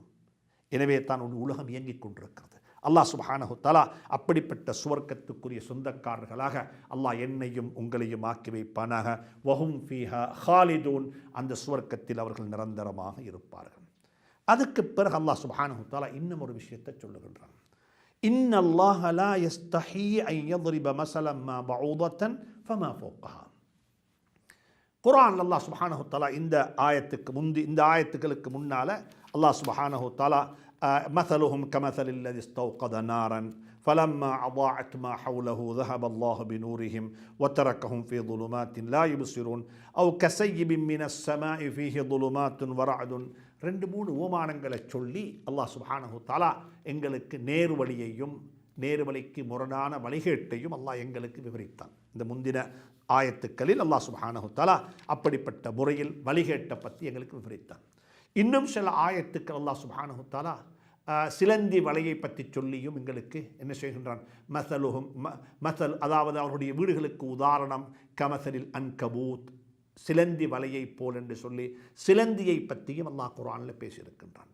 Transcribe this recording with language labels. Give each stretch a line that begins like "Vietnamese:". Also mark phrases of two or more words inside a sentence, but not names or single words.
Tamil: எனவே தான் ஒரு உலகம் இயங்கிக் கொண்டிருக்கிறது. அல்லாஹ்
Arabic: سبحانه وتعالى
Tamil: அப்படிப்பட்ட சுவர்க்கத்துக்குரிய சொந்தக்காரர்களாக அல்லாஹ் என்னையும் உங்களையும் ஆக்கி வைப்பானாக.
Arabic: وهم فيها خالدون,
Tamil: அந்த சுவர்க்கத்தில் அவர்கள் நிரந்தரமாக இருப்பார்கள். அதுக்கு பிறகு அல்லாஹ்
Arabic: سبحانه وتعالى
Tamil: இன்னும் ஒரு விஷயத்தை சொல்லுகின்றான்.
Arabic: إن الله لا يستحيي أن யضرب مثلا ما بعوضة فما فوقها.
Tamil: குர்ஆன் அல்லாஹ் சுப்ஹானஹு தஆலா இந்த ஆயத்துக்களுக்கு முன்னால
Arabic: அல்லாஹ் سبحانه وتعالى مثلهم كمثل الذي استوقد نارا فلما أضاعت ما حوله ذهب الله بنورهم وتركهم في ظلمات لا يبصرون أو كسيب من السماء فيه ظلمات ورعد.
Tamil: 2-3 ஓமானங்களை சொல்லி அல்லாஹ்
Arabic: سبحانه وتعالى
Tamil: எங்களுக்கு நேர்வழியையும் நேர்வழிக்கு முரணான வழிகேட்டையும் அல்லாஹ் எங்களுக்கு விவரித்தான். இந்த முந்தின ஆயத்துக்களில் அல்லாஹ்
Arabic: سبحانه وتعالى
Tamil: அப்படிப்பட்ட முறையில் வழிகேட்டை பற்றி எங்களுக்கு விவரித்தான். இன்னும் சில ஆயத்துக்கள் அல்லாஹ்
Arabic: سبحانه وتعالى
Tamil: சிலந்தி வலையை பற்றி சொல்லியும் எங்களுக்கு என்ன செய்கின்றான், மசல் அதாவது அவருடைய வீடுகளுக்கு உதாரணம்
Arabic: كمثل العنكبوت,
Tamil: சிலந்தி வலையை போல் என்று சொல்லி சிலந்தியை பற்றியும் அல்லாஹ் குர்ஆனில் பேசியிருக்கின்றான்.